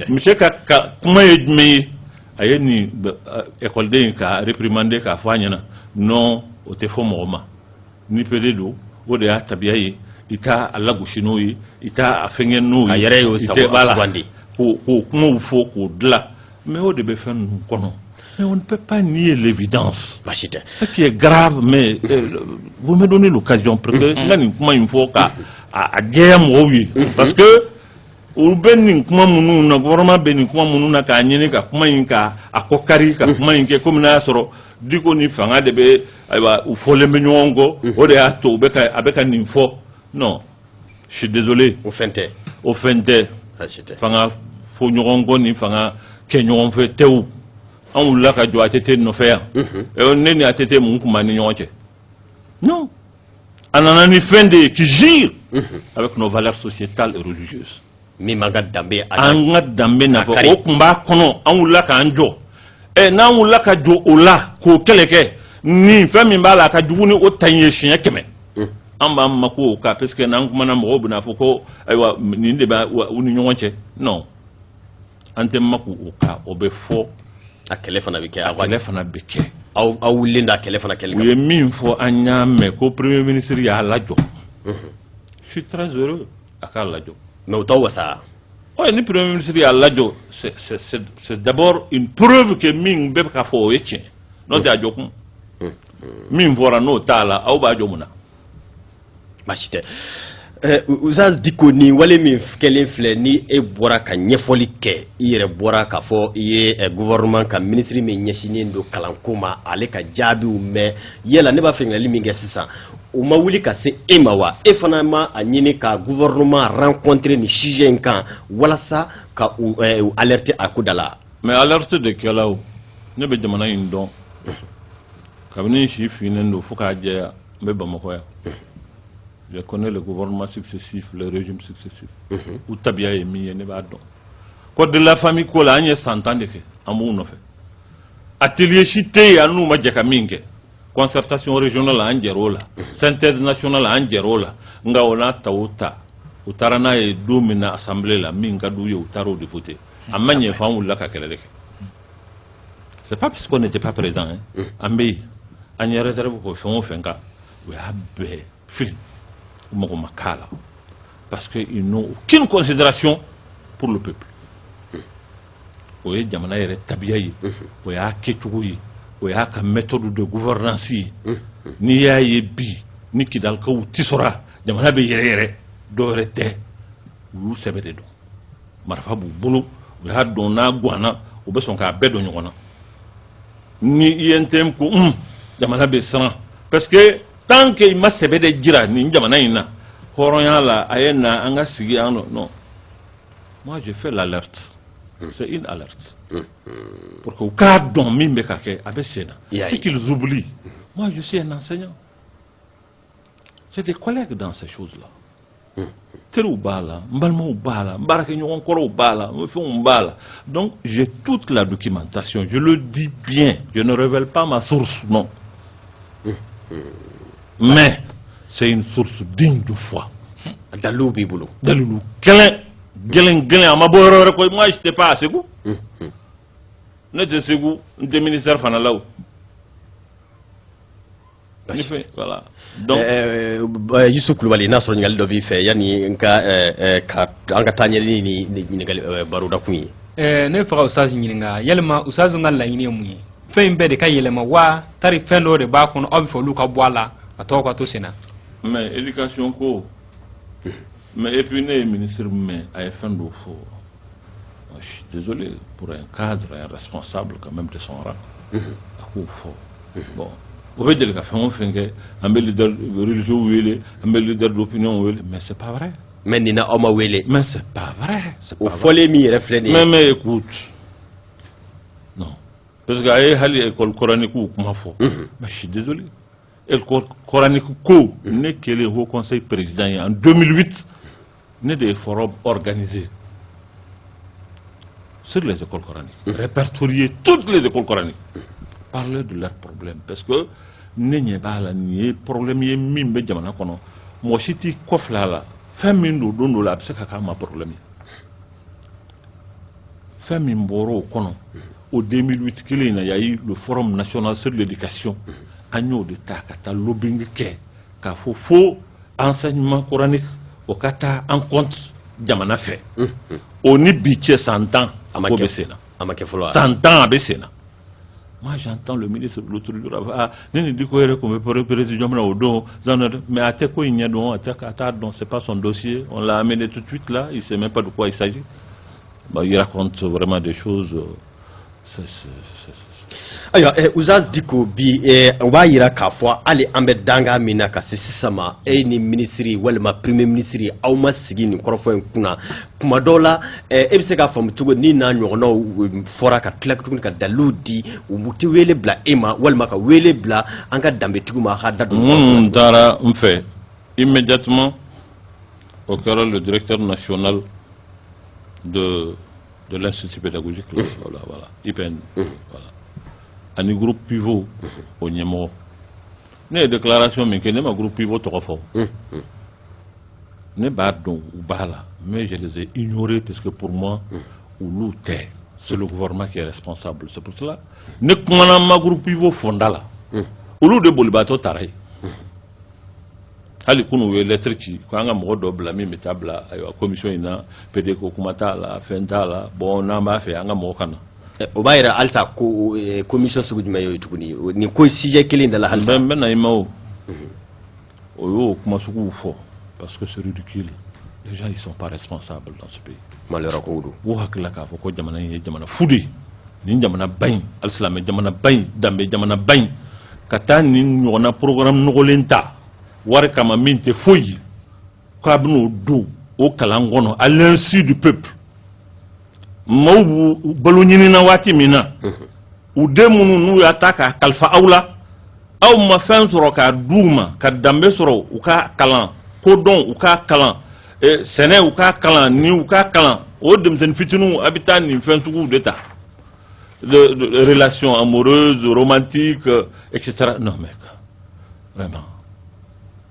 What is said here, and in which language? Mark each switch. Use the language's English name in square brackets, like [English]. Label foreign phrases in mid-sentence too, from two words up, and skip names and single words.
[Bambara] monsieur ka kuma ye jumɛn ye a ye nin écoleden ka réprimander k'a fɔ a ɲɛna non o tɛ fɔ mɔgɔ ma ni PD don o de y'a tabiya ye i t'a lagosi n'o ye i t'a fɛngɛ n'o ye a yɛrɛ y'o sugandi k'o kumaw fɔ k'o dilan mais o de bɛ fɛn ninnu kɔnɔ [French] mais on ne peut pas nier l'évidence ce qui est grave mais vous me donnez l'occasion parce que [Bambara] n ka nin kuma in fɔ ka a jɛya mɔgɔw ye [French] parce que [Bambara] u bɛ nin kuma minnu na gouvernement bɛ nin kuma minnu na k'a ɲini ka kuma in ka a kɔ kari ka kuma in kɛ komi n'a y'a sɔrɔ Diko ni fanga de bɛ ayiwa u fɔlen bɛ ɲɔgɔn kɔ o de y'a to a bɛ ka nin fɔ [French] non je suis désolé [Bambara] o fɛn tɛ fanga fɔ ɲɔgɔn kɔ ni fanga kɛ ɲɔgɔn fɛ tɛw an wulila ka jɔ ATT nɔfɛ yan ne ni ATT mun tun b'an ni ɲɔgɔn cɛ non a nana ni fɛn de ye [French] qui gire avec nos valeurs sociétales et religieuses [Bambara] min man ka danbe an ka danbe nafa o tun b'a kɔnɔ an wulila k'an jɔ n'an wulila ka jɔ o la k'o kɛlɛ kɛ nin fɛn min b'a la a ka jugu ni o ta in ye siɲɛ 100 an b'an mako o kan [French] parce que [Bambara] n'an kumana mɔgɔw bɛna fɔ ko ayiwa nin de b'a u ni ɲɔgɔn cɛ non an tɛ mako o kan o bɛ fɔ a kɛlɛ fana bɛ kɛ aw wulilen da kɛlɛ fana kɛlɛ u ye min fɔ an y'a mɛn ko [French] premier ministre [Bambara] y'a lajɔ [French] je suis très heureux [Bambara] a k'a lajɔ mais o t'aw wasa oui ni [French] premier ministre [Bambara] y'a lajɔ [French] c'est d'abord une preuve que [Bambara] min bɛ ka fɔ o ye tiɲɛ n'o tɛ a jɔ kun min fɔra n'o t'a la aw b'a jɔ mun na baasi tɛ Uzaz Diko ni wale min kɛlen filɛ ni e bɔra ka ɲɛfɔli kɛ i yɛrɛ bɔra k'a fɔ i ye gouvernement ka ministre min ɲɛsinnen don kalanko ma ale ka jaabiw mɛn yala ne b'a fɛ ɲininkali min kɛ sisan o ma wuli ka se e ma wa e fana ma a ɲini ka [French] gouvernement rencontrer [Bambara] ni sujet in kan walasa ka u alerter a ko da la [French] mais alerte [Bambara] de kɛlaw ne bɛ jamana in dɔn kabini si finnen don fo k'a jɛya n bɛ Bamakɔ yan [French] je connais le gouvernement successif, le régime successif. [Bambara] Ou tabiya ye min ye ne b'a dɔn. [French] Code de la famille [Bambara] ko la an ye 100 ans de kɛ an b'u nɔfɛ. Atelier si tɛ yen an n'u ma jɛ ka min kɛ. [French] Concertation régionale [Bambara] an jɛr'o la. [French] Synthèse nationale [Bambara] an jɛr'o la. Nka o n'a ta o ta u taara n'a ye don min na assemblée la min ka d'u ye u taara o de voter a ma ɲɛ f'an wulila ka kɛlɛ de kɛ [French] c'est pas parce qu'on n'était pas présent hein [Bambara] an bɛ yen an ye réserve ko fɛn o fɛn kan u y'a bɛɛ fili u mago ma k'a la [French] parce que ils n'ont aucune considération pour le peuple [Bambara] o ye jamana yɛrɛ tabiya ye o y'a kɛcogo ye o y'a ka [French] méthode de gouvernance [Bambara] ye n'i y'a ye bi ni kidalikaw tisora jamana bɛ yɛrɛ yɛrɛ dɔ wɛrɛ tɛ u y'u sɛbɛ de dɔn marifa b'u bolo u y'a dɔn n'a ganna u bɛ sɔn k'a bɛɛ dɔn ɲɔgɔn na ni i ye n tɛ ko jamana bɛ siran [French] parce que tant que [Bambara] i ma sɛbɛ de jira nin jamana in na hɔrɔnya la a ye na an ka sigi an non moi [French] je fais l'alerte c'est une alerte pour que [Bambara] u k'a dɔn min bɛ ka kɛ a bɛ sen na [French] c'est qu'ils oublient moi je suis un enseignant j'ai des collègues dans ces choses là [Bambara] teriw b'a la n balimaw b'a la n baarakɛɲɔgɔn kɔrɔw b'a la n fɛnw b'a la [French] donc j'ai toute la documentation je le dis bien je ne révèle pas ma source non mais c'est une source digne de foi [Bambara] dalilu b'i bolo dalilu gɛlɛn a ma bɔ yɔrɔ wɛrɛ ko [French] moi j'étais pas à Ségou [Bambara] ne tɛ Ségou n tɛ ministère fana la o [French] voilà donc [Bambara] Yusuf Kulubali n'a sɔrɔ ɲininkali dɔ b'i fɛ yanni an ka taa ɲɛli ni ɲininkali baroda kun ye ne faga ustaz ɲininka yalima ustaz ka laɲini ye mun ye fɛn in bɛɛ de ka yɛlɛma wa tari fɛn dɔw de b'a kɔnɔ aw bɛ fɛ olu ka bɔ a la ka tɔgɔ ka to sen na [French] mais éducation [Bambara] ko [French] mais et puis [Bambara] ne ye ministre mais a ye fɛn dɔ fɔ [French] je suis désolé pour un cadre un responsable quand même de son rang [Bambara] a k'o fɔ bon o bɛ deli ka fɛn o fɛn kɛ an bɛ [French] leader religieux [Bambara] wele an bɛ [French] leader d'opinion [Bambara] wele [French] mais c'est pas vrai [Bambara] mais nin na aw ma wele [French] mais c'est pas vrai [Bambara] o fɔlen min yɛrɛ filɛ nin ye [French] mais écoute non parce que [Bambara] a ye hali [French] école coranique [Bambara] kuma fɔ [French] mais je suis désolé école coranique [Bambara] ko ne kɛlen [French] haut conseil président [Bambara] ye en 2008 ne de ye [French] forum organisé sur les écoles coraniques répertorier toutes les écoles coraniques parler de leurs problèmes parce que [Bambara] ne ɲɛ b'a la nin ye problème ye min bɛ jamana kɔnɔ mɔgɔ si t'i kɔfilɛ a la fɛn min don don dɔ la a bɛ se ka k'a ma problème ye fɛn min bɔra o kɔnɔ o 2008 kelen in na [French] y a eu le forum national sur l'éducation [Bambara] an y'o de ta ka taa lobbying kɛ k'a fɔ fo [French] enseignement coranique [Bambara] o ka taa [French] en compte [Bambara] jamana fɛ o ni bi cɛ san 10 ko bɛ sen na a ma kɛ fɔlɔ san 10 a bɛ sen na [French] moi j'entends le ministre de l'autre jour ah [Bambara] ne ni di ko yɛrɛ kun bɛ président na o don [French] mais [Bambara] a tɛ ko in ɲɛ dɔn a t'a dɔn [French] c'est pas son dossier on l'a amené tout de suite là il sait même pas de quoi il s'agit bah, il raconte vraiment des choses [Bambara] ayiwa Uzaz Diko bi o b'a yira k'a fɔ hali an bɛ danga min na ka se sisan ma e ni minisiri walima premier ministre aw ma sigi nin kɔrɔfɔ in kunna kuma dɔw la e bɛ se k'a faamu cogo ni n'a ɲɔgɔnnaw fɔra ka tila tuguni ka dalilu di u tɛ wele bila e ma walima ka wele bila an ka danbetigiw ma a ka da don minnu taara n fɛ immédiatement o kɛra [French] le directeur national de l'institut pédagogique voilà IPN voilà [Bambara] ani [French] groupe pivot [Bambara] o ɲɛmɔgɔ ne ye déclaration min kɛ ne ma [French] groupe pivot [Bambara] tɔgɔ fɔ ne b'a dɔn u b'a la [French] mais je les ai ignorés parce que pour moi [Bambara] olu tɛ [French] c'est le gouvernement qui est responsable c'est pour cela [Bambara] ne kumana ma [French] groupe pivot [Bambara] fonda la olu de bolibaatɔ taara ye hali kunu u ye lettre ci ko an ka mɔgɔ dɔ bila min bɛ taa bila ayiwa commission in na PD ko kuma t'a la fɛn t'a la bon n'an b'a fɛ an ka mɔgɔ ka na o b'a yira halisa ko commission sugu jumɛn y'o ye tuguni nin ko sujet kelen de la halisa n bɛ na i ma o y'o kuma suguw fɔ [French] parce que c'est ridicule les gens ils sont pas responsables dans ce pays [Bambara] malheur ko do u hakilila k'a fɔ ko jamana in ye jamana fu de ye nin jamana ba in alisimɛ jamana ba in danbe jamana ba in ka taa nin ɲɔgɔnna programme nɔgɔlen ta wari kama min tɛ foyi ye k'a bɛn'o don o kalan kɔnɔ [French] à l'insu du peuple [Bambara] maaw b'u balo ɲinina waati min na u den minnu n'u y'a ta k'a kalifa aw la aw ma fɛn sɔrɔ k'a d'u ma ka danbe sɔrɔ u ka kalan kodɔn u ka kalan sɛnɛ u ka kalan ni u ka kalan o denmisɛnnin fitininw a bɛ taa nin fɛn suguw de ta [French] de relations amoureuses romantiques etc non mais vraiment